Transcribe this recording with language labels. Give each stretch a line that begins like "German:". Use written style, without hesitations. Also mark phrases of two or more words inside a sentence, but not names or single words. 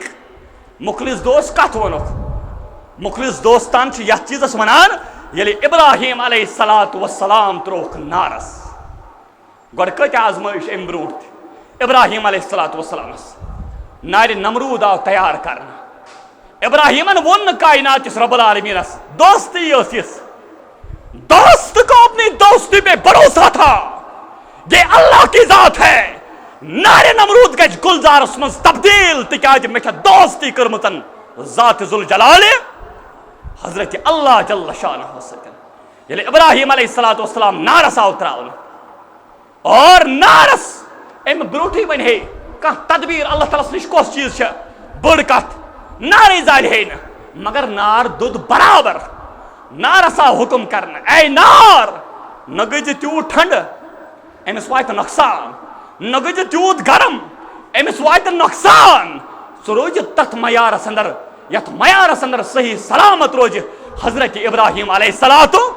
Kashmiri: مخلص دوست کتھ وونُکھ مخلص دوستان چھِ یتھ چیٖزس ونان ییٚلہِ ابراہیم علیہ الصلوۃ والسلام ترووُکھ نارس گۄڈٕ کۭتیاہ آزمٲیش امہِ برونٛٹھ تہِ ابراہیم علیہ الصلوۃ والسلامس نارِ نمروٗد آو تیار کرنہٕ ابراہیمن ووٚن نہٕ کائنات کِس رب العالمینس دوستی ٲس یِژھ
Urdu: دوست کو اپنی دوستی پہ بھروسہ تھا یہ اللہ کی ذات ہے
Kashmiri: نارِ نمروٗد گژھِ گُلزارس منٛز تبدیل تِکیازِ مےٚ چھےٚ دوستی کٔرمٕژن ذات ذوالجلالہِ حضرت اللہ جل شانہ سۭتۍ ییٚلہِ ابراہیم علیہ الصلوۃ والسلام نارس آو تراونہٕ اور نارس امہِ برونٛٹھٕے وۄنۍ ہے کانٛہہ تدبیٖر اللہ تعالیٰ نِش کۄس چیٖز چھےٚ بٔڑ کتھ نارے زالہِ ہے نہٕ مگر نار دوٚد برابر نارس آو حکم کرنہٕ اے نار نہ گٔے ژٕ تیوٗت ٹھنڈٕ أمِس واتہِ نۄقصان نہ گٔے ژٕ تیوٗت گرم أمِس واتہِ نۄقصان ژٕ روزِ تتھ معیارس اندر یتھ معیارس اندر صحیح سلامت روزِ حضرت ابراہیم علیہ الصلوۃ